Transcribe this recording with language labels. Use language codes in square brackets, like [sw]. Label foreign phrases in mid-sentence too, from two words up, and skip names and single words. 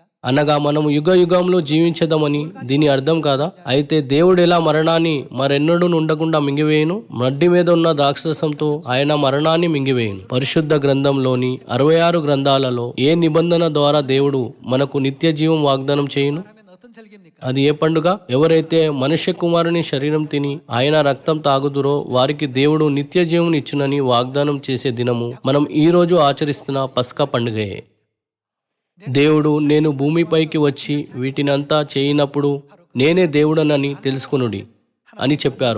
[te] అనగా మనము యుగ యుగంలో జీవించదమని దీని అర్థం కాదా? అయితే దేవుడు ఎలా మరణాన్ని మరెన్నడూ ఉండకుండా మింగివేయును? మడ్డి మీద ఉన్న ద్రాక్షరసంతో ఆయన మరణాన్ని మింగివేయును. పరిశుద్ధ గ్రంథంలోని 66 గ్రంథాలలో ఏ నిబంధన ద్వారా దేవుడు మనకు నిత్య జీవం వాగ్దానం చేయును? [ko] 하면 어떤 절기입니까? [te] అది ఏ పండుగ? ఎవరైతే మనుష్య కుమారుని శరీరం తిని ఆయన రక్తం తాగుదురో వారికి దేవుడు నిత్య జీవం ఇచ్చునని వాగ్దానం చేసే దినము మనం ఈ రోజు ఆచరిస్తున్న పస్కా పండుగయే. దేవుడు నేను భూమిపైకి వచ్చి వీటినంతా చేయనప్పుడు నేనే దేవుడనని తెలుసుకొనుడి అని చెప్పారు.